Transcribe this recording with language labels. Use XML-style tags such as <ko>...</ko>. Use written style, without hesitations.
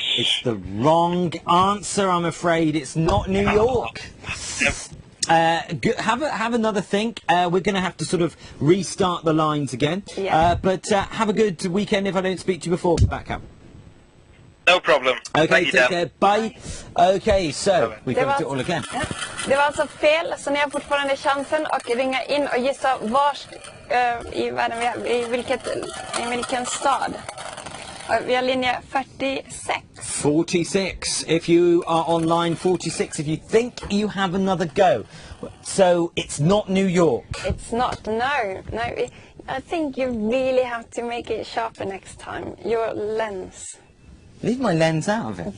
<en>It's the wrong answer, I'm afraid. It's not New York. Have another think. We're going to have to sort of restart the lines again. Yeah. But have a good weekend if I don't speak to you before. Back up. No problem. Okay, take care. Bye. Okay, so we go to it all again.</en> <sv>Ja. Det var alltså fel, så ni har fortfarande chansen att ringa in och gissa vars i världen vi är, i vilken stad. Vi har linje 46. 46.</sv> <en>If you are on line 46, if you think you have another go. So it's not New York. It's not. No. I think you really have to make it sharper next time. Your lens. Leave my lens out of it.</en>